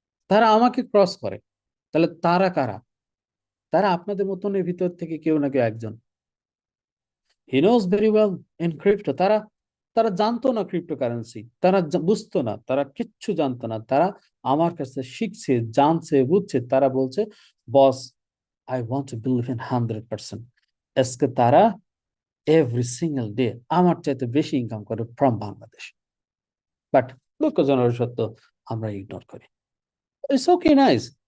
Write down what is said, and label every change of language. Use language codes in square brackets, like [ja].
[bn] তারা আমাকে ক্রস করে। তাহলে তারা কারা? তারা আপনাদের মতনের ভিতর থেকে কেউ না কেউ একজন। [en] He knows very well in crypto. [bn] তারা তারা জানতো না ক্রিপ্টো কারেন্সি, তারা বুঝতো না, তারা কিচ্ছু জানতো না। তারা আমার কাছে শিখছে, জানছে, বুঝছে। তারা বলছে, বস, [en] I want to believe in 100%। [bn] আজকে তারা [en] every single day [bn] আমার চাইতে বেশি ইনকাম করে [en] From Bangladesh. [bn] বাট দুঃখজনক সত্য, আমরা ইগনোর করি। [en] It's okay, nice.